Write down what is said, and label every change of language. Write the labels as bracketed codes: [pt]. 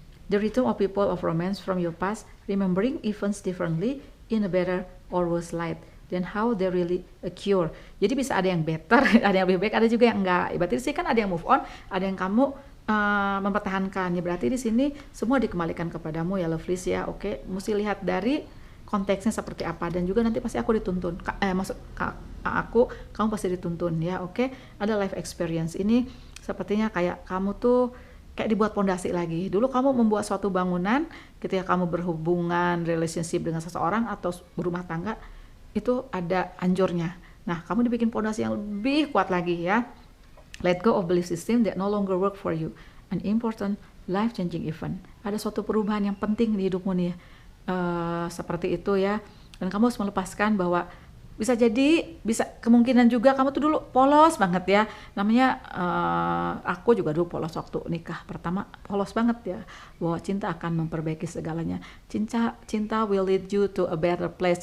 [en] The return of people of romance from your past, remembering events differently in a better or worse light than how they really occur. [id] Jadi bisa ada yang better, ada yang lebih baik, ada juga yang enggak. Berarti sih kan ada yang move on, ada yang kamu mempertahankan. Ya berarti di sini semua dikembalikan kepadamu ya lovelies ya. Oke, mesti lihat dari konteksnya seperti apa, dan juga nanti pasti aku dituntun. Kamu pasti dituntun ya. Oke, ada life experience ini sepertinya kayak kamu tuh kayak dibuat pondasi lagi. Dulu kamu membuat suatu bangunan ketika kamu berhubungan relationship dengan seseorang atau berumah tangga, itu ada anjurnya. Nah, kamu dibikin pondasi yang lebih kuat lagi ya. [en] Let go of belief system that no longer work for you. An important life-changing event. [id] Ada suatu perubahan yang penting di hidupmu nih. Seperti itu ya. Dan kamu harus melepaskan bahwa bisa kemungkinan juga kamu tuh dulu polos banget ya. Namanya aku juga dulu polos waktu nikah pertama, polos banget ya. Bahwa cinta akan memperbaiki segalanya. [en] Cinta will lead you to a better place.